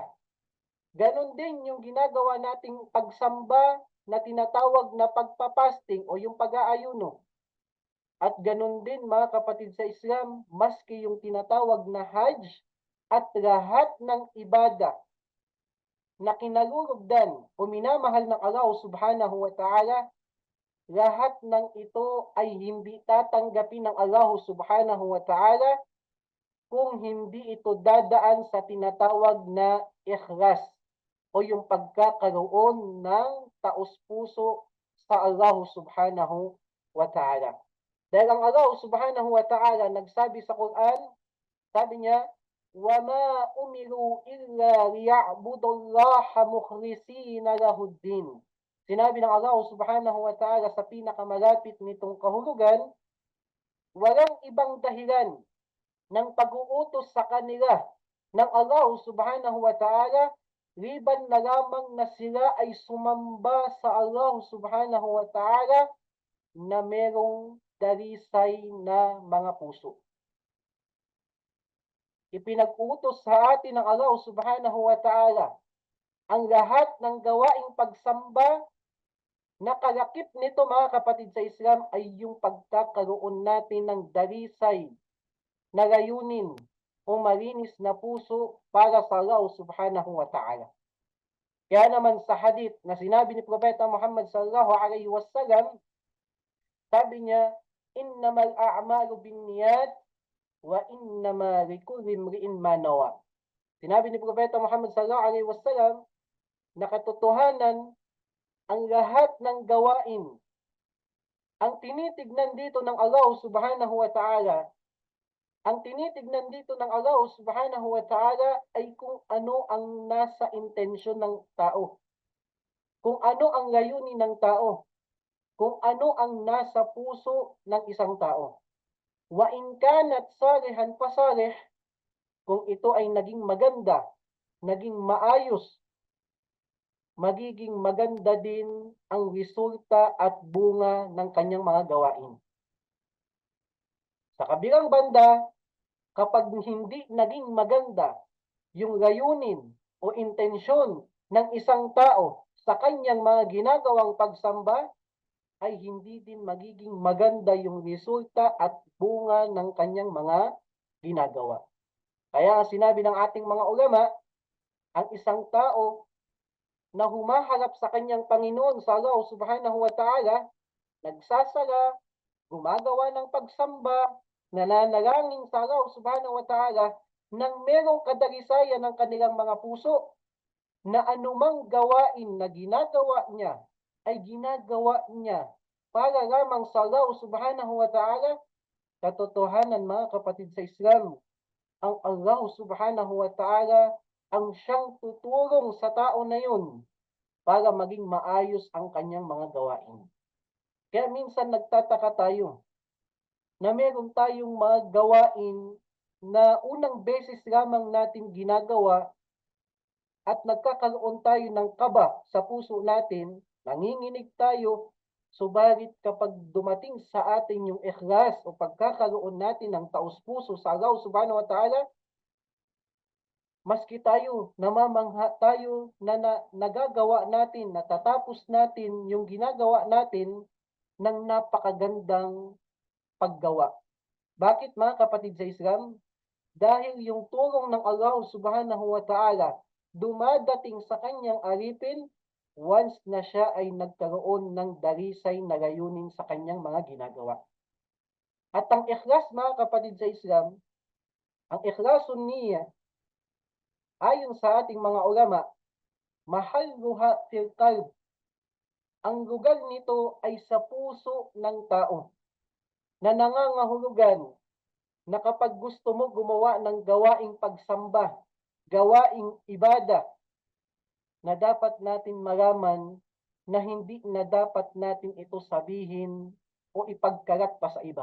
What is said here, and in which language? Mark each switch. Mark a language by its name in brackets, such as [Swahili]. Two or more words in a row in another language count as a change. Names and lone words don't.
[Filipino] Ganon din yung ginagawa nating pagsamba na tinatawag na pagpapasting o yung pag-aayuno. At ganon din mga kapatid sa Islam, maski yung tinatawag na Hajj at lahat ng ibada na kinalulugdan o minamahal ng [Arabic] الله سبحانه وتعالى, [Filipino] lahat ng ito ay hindi tatanggapin ng [Arabic] الله سبحانه وتعالى [Filipino] kung hindi ito dadaan sa tinatawag na ikhlas o yung pagkakaroon ng taos-puso sa [Arabic] الله سبحانه وتعالى. [Filipino] Dahil ang [Arabic] الله سبحانه وتعالى [Filipino] nagsabi sa Quran, sabi niya, [Arabic] وَمَا أُمِرُوا إِلَّا لِيَعْبُدُوا اللَّهَ مُخْلِصِينَ لَهُ الدِّينَ. [Filipino] Sinabi ng [Arabic] الله سبحانه وتعالى [Filipino] sa pinakamalapit nitong kahulugan, walang ibang dahilan ng pag-uutos sa kanila ng [Arabic] الله سبحانه وتعالى [Filipino] liban na lamang na sila ay sumamba sa Allah subhanahu wa ta'ala na merong dalisay na mga puso. Ipinag-utos sa atin ng [Arabic] الله سبحانه وتعالى [Filipino] ang lahat ng gawaing pagsamba na kalakip nito mga kapatid sa Islam ay yung pagkakaroon natin ng dalisay na layunin o malinis na puso para sa Allah subhanahu wa ta'ala. Kaya naman sa hadith na sinabi ni Propeta Muhammad [Arabic] صلى الله عليه وسلم, [Filipino] sabi niya, [Arabic] إنما الأعمال بالنيات وإنما لكل امرئ ما نوى. [Filipino] Sinabi ni Propeta Muhammad [Arabic] صلى الله عليه وسلم [Filipino] na katotohanan ang lahat ng gawain ang tinitignan dito ng [Arabic] الله سبحانه وتعالى, [Filipino] ang tinitignan dito ng [Arabic] الله سبحانه وتعالى [Filipino] ay kung ano ang nasa intensyon ng tao. Kung ano ang layunin ng tao. Kung ano ang nasa puso ng isang tao. [Arabic] وإن كانت صالحا فصالح, [Filipino] kung ito ay naging maganda, naging maayos, magiging maganda din ang resulta at bunga ng kanyang mga gawain. Sa kabilang banda, kapag hindi naging maganda yung layunin o intensyon ng isang tao sa kanyang mga ginagawang pagsamba, ay hindi din magiging maganda yung resulta at bunga ng kanyang mga ginagawa. Kaya sinabi ng ating mga ulama, ang isang tao na humaharap sa kanyang Panginoon sa [Arabic] الله سبحانه وتعالى, [Filipino] nagsasala, gumagawa ng pagsamba, nananalangin sa [Arabic] الله سبحانه وتعالى, [Filipino] nang merong kadalisayan ng kanilang mga puso, na anumang gawain na ginagawa niya ay ginagawa niya para lamang sa [Arabic] الله سبحانه وتعالى, [Filipino] katotohanan mga kapatid sa Islam, ang [Arabic] الله سبحانه وتعالى [Filipino] ang siyang tutulong sa tao na yun para maging maayos ang kanyang mga gawain. Kaya minsan nagtataka tayo na meron tayong mga gawain na unang beses lamang natin ginagawa at nagkakaroon tayo ng kaba sa puso natin, nanginginig tayo, subalit kapag dumating sa atin yung ikhlas o pagkakaroon natin ng taos-puso sa [Arabic] الله سبحانه وتعالى, [Filipino] maski tayo, namamangha tayo na, nagagawa natin, natatapos natin yung ginagawa natin ng napakagandang paggawa. Bakit mga kapatid sa Islam? Dahil yung tulong ng [Arabic] الله سبحانه وتعالى [Filipino] dumadating sa kanyang alipin once na siya ay nagkaroon ng dalisay na layunin sa kanyang mga ginagawa. At ang ikhlas mga kapatid sa Islam, ang ikhlasun niya Ayon sa ating mga ulama, [Arabic] محلها في القلب. [Filipino] Ang lugar nito ay sa puso ng tao na nangangahulugan na kapag gusto mo gumawa ng gawaing pagsamba, gawaing ibada, na dapat natin malaman na hindi na dapat natin ito sabihin o ipagkalat pa sa iba.